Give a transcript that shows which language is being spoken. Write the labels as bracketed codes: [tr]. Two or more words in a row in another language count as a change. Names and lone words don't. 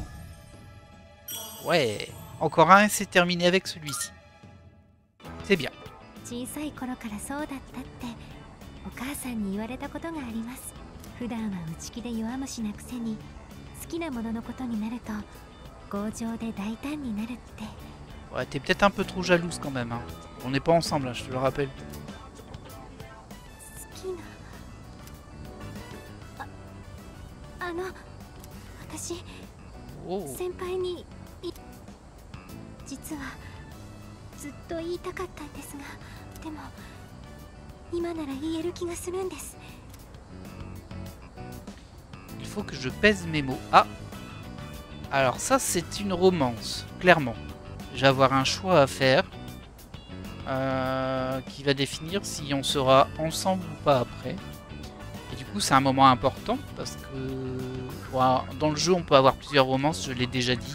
[fr] Ouais, encore un et c'est terminé avec celui-ci. C'est bien. [ja] 小さい頃からそうだったってお母さんに言われたことがあります。普段は内気で弱虫なくせに 好きなもののことになると強情で大胆になるって。 [fr] Ouais, t'es peut-être un peu trop jalouse quand même, hein. On n'est pas ensemble, hein, je te le rappelle. [ja] 好きな。私、先輩に実はずっと言いたかったんですが、でも今なら言える気がするんです。 [fr] Il faut que je pèse mes mots. Ah, alors ça c'est une romance, clairement. Je vais avoir un choix à faire qui va définir si on sera ensemble ou pas après. Et du coup c'est un moment important parce que dans le jeu on peut avoir plusieurs romances, je l'ai déjà dit.